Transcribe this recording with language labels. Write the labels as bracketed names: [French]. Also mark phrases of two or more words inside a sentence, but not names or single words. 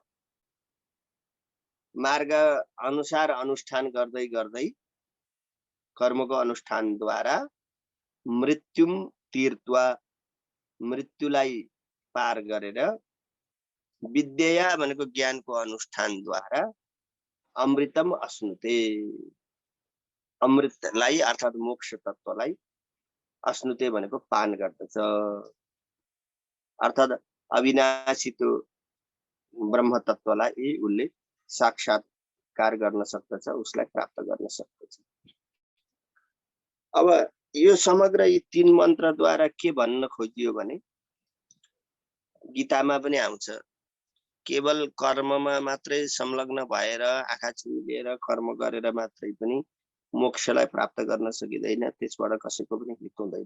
[Nepali] मार्ग अनुसार अनुष्ठान गर्दै गर्दै, कर्मको अनुष्ठानद्वारा [Sanskrit] मृत्युम तीर्त्वा [Nepali] मृत्युलाई पार गरेर, विद्या भनेको ज्ञानको अनुष्ठानद्वारा [Sanskrit] अमृतम अश्नुते, [Nepali] अमृतलाई अर्थात मोक्ष तत्वलाई, अश्नुते भनेको पान गर्दछ। अर्थात् अविनाशी त्यो ब्रह्म तत्त्वलाई उसले साक्षात्कार गर्न सक्दछ, उसलाई प्राप्त गर्न सक्दछ। अब यो समग्र यी 3 मन्त्रद्वारा के भन्न खोजियो भने गीतामा पनि आउँछ, केवल कर्ममा मात्रै संलग्न भएर आँखा चिम्लेर कर्म गरेर मात्रै पनि मोक्षलाई प्राप्त गर्न सकिँदैन, त्यसबाट कसैको पनि हित हुँदैन।